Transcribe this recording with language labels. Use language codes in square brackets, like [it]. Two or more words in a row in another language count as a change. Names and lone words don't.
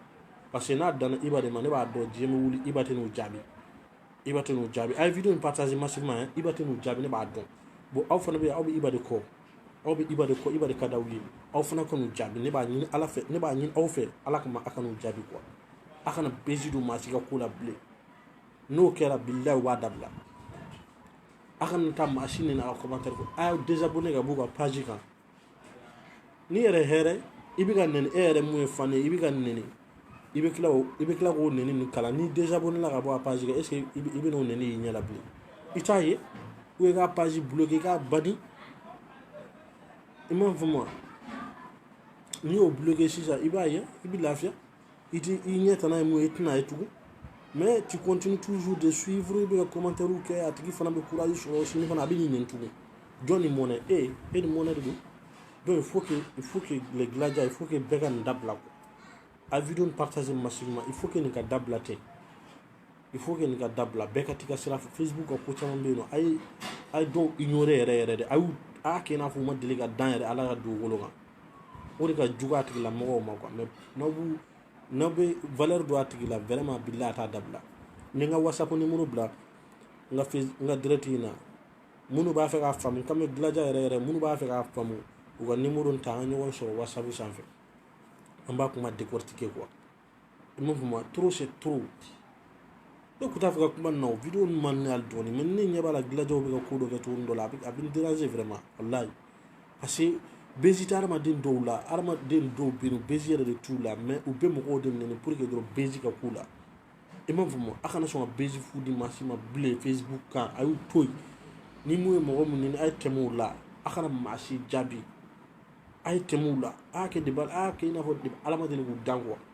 [bm] parce que n'a danna Iba de ma ne b'a dɔn diɲɛ bɛ wuli Iba tɛ n'u jaabi a ye vidéo in [fr] partager massivement [bm] Iba tɛ n'u jaabi ne b'a dɔn bon aw fana bɛ yen aw bɛ Iba de kɔ Iba de ka d'aw ye aw fana ka n'u jaabi ne b'a ɲini aw fɛ ala kama a ka n'u jaabi quoi a kana bezi don maa si ka ko la bilen n'o kɛra billahi u b'a dabila a kana taa maa si nɛni a ka commentaire kɔ a y'aw désabonné ka b'u ka page kan n'i yɛrɛ hɛrɛ i bɛ ka nɛni e yɛrɛ mun ye fan ye i bɛ ka nɛni i bɛ tila k'o nɛni nin kalan n'i désabonné la ka bɔ a page kan est ce que i bɛ n'o nɛni y'i ɲɛ la bilen i t'a ye ou i k'a page bloqué i k'a banni i m'a faamu n'i y'o bloqué sisan i b'a ye i bɛ lafiya i ɲɛ tana ye mun ye i tɛna ye tugun [fr] mais tu continues toujours de suivre [bm] i bɛ ka commentaire kɛ a tigi fana bɛ courage sɔrɔ sini fana a bɛ n'i nɛni tugun jɔn ni mɔnɛ e ni mɔnɛ de don [fr] donc il faut que les Gladia il faut que [bm] bɛɛ ka nin dabila quoi a vidéo in [fr] partager massivement il faut que [bm] nin ka dabila ten bɛɛ ka t'i ka sira fɛ Facebook ka ko caman bɛ yen nɔ a ye dɔw ignorer yɛrɛ de a y'a kɛ i n'a fɔ u ma deli ka dan yɛrɛ ala ka dugukolo kan o de ka jugu a tigilamɔgɔw ma quoi mais n'aw bɛ valeur don a tigi la vraiment billahi a t'a dabila n ye n ka WhatsApp numéro bila n ka direct in na minnu b'a fɛ k'a faamu comme Gladia yɛrɛ minnu b'a fɛ k'a faamu u ka numéro ta an ka ɲɔgɔn sɔrɔ WhatsApp sanfɛ an b'a kuma décortiquer quoi i m'a faamu [fr] trop c'est trop [bm] ne tun t'a fɛ ka kuma nin na o vidéo ninnu man di ne hali dɔɔni mais ne ɲɛ b'a la Gladia bɛ ka ko dɔ kɛ cogo dɔ la a bɛ n déranger vraiment wallahi parce que bezi tɛ adamaden dɔw la adamaden dɔw bɛ yen bezi yɛrɛ de t'u la mais u bɛ mɔgɔw de nɛni [fr] pour que [bm] dɔrɔn bezi ka k'u la i m'a faamu a kana sɔn ka bezi fu di maa si ma bilen Facebook kan a y'u to yen ni mun ye mɔgɔ min nɛni a ye tɛmɛ o la a kana maa si jaabi a ye tɛmɛ o la a y'a kɛ i n'a fɔ ala ma deli k'u dan quoi